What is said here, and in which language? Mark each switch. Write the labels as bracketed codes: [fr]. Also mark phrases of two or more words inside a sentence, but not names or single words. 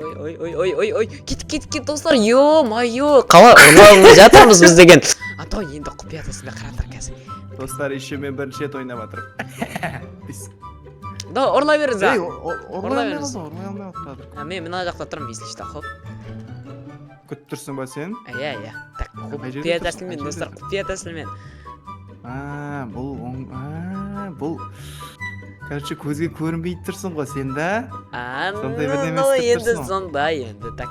[kk] Ой. Кет, достар, ё-майо. Қала ұрлауына жатырмыз біз деген. Атай, енді құпиятасында қарандар қазір. Достар, еще мен бірінші рет ойнап жатырмын. Да, ұрлай беріңіз, Ей, а. ұрлай алмай қалды. Мен мына жақта тұрмын, [ru] если что, хоп. [kk] Күтіп тұрсың ба сен? Иә. Так, Қай жерде құпия тұрсың? тәсілмен, Қай достар, жерде? құпия тәсілмен. Бұл... Короче, көзге көрінбей тұрсың ғой сен, да? Сондай бірдеме Ну, істеп енді тұрсың ғой. сондай, енді, так.